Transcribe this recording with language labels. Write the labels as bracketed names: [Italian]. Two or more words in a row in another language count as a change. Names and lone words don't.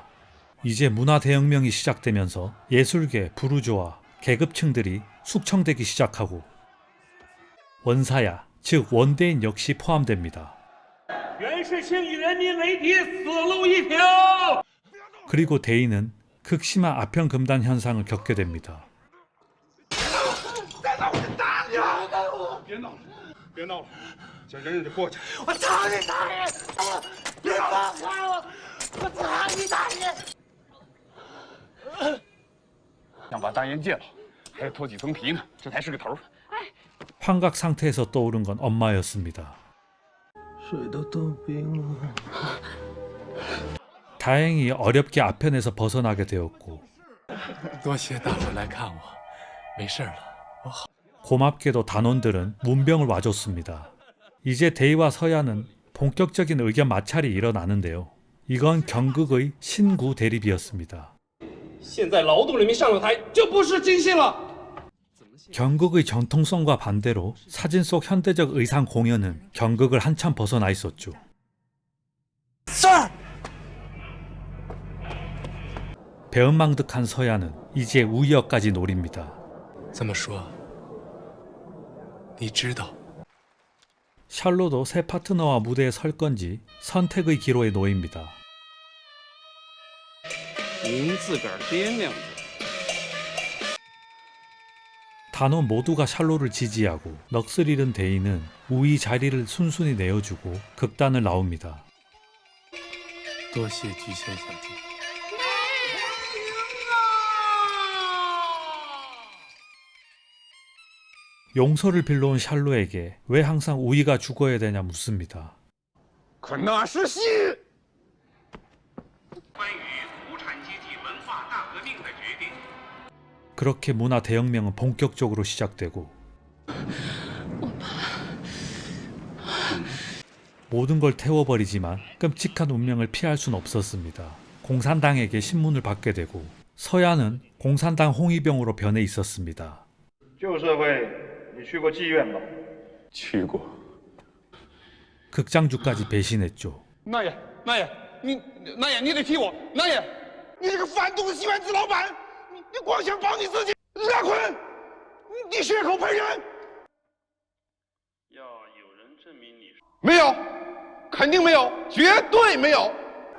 [Korean] 이제 문화대혁명이 시작되면서 예술계, 부르주아, 계급층들이 숙청되기 시작하고 원사야, 즉 원대인 역시 포함됩니다. 그리고 대인은 극심한 아편금단 현상을 겪게 됩니다. [Chinese] 别闹了，叫人家过去。我操你大爷！别放开我！我操你大爷！想把大烟戒了，还要脱几层皮呢，这才是个头。 [Korean] 환각 상태에서 떠오른 건 엄마였습니다. [Chinese] 水都冻冰了。 [Korean] 다행히 어렵게 아편에서 벗어나게 되었고 [Chinese] 多谢大伙来看我，没事了，我好。 [Korean] 고맙게도 단원들은 문병을 와줬습니다. 이제 데이와 서야는 본격적인 의견 마찰이 일어나는데요. 이건 경극의 신구 대립이었습니다. [Chinese] 现在劳动人民上了台就不是京戏了。 [Korean] 경극의 전통성과 반대로 사진 속 현대적 의상 공연은 경극을 한참 벗어나 있었죠. 배은망덕한 서야는 이제 우이어까지 노립니다. [Chinese] 这么说，你知道 [Korean] 샬로도 새 파트너와 무대에 설 건지 선택의 기로에 놓입니다. [Chinese] 您自个儿掂量着。 [Korean] 단원 모두가 샬로를 지지하고 넋을 잃은 데이는 우이 자리를 순순히 내어주고 극단을 나옵니다. [Chinese] 多谢菊仙小姐。 [Korean] 용서를 빌려온 샬로에게 왜 항상 우이가 죽어야 되냐 묻습니다. [Chinese] 可那是戏。 [Korean] 그렇게 문화 대혁명은 본격적으로 시작되고 모든 걸 태워버리지만 끔찍한 운명을 피할 순 없었습니다. 공산당에게 신문을 받게 되고 서야는 공산당 홍위병으로 변해 있었습니다. [Chinese] 旧社会，你去过妓院吗？去过。 [Korean] 극장주까지 배신했죠. [Chinese] 那爷，你得替我，那爷，你这个反动的戏院子老板，你光想保你自己，拉坤，你血口喷人。要有人证明你是没有，肯定没有，绝对没有。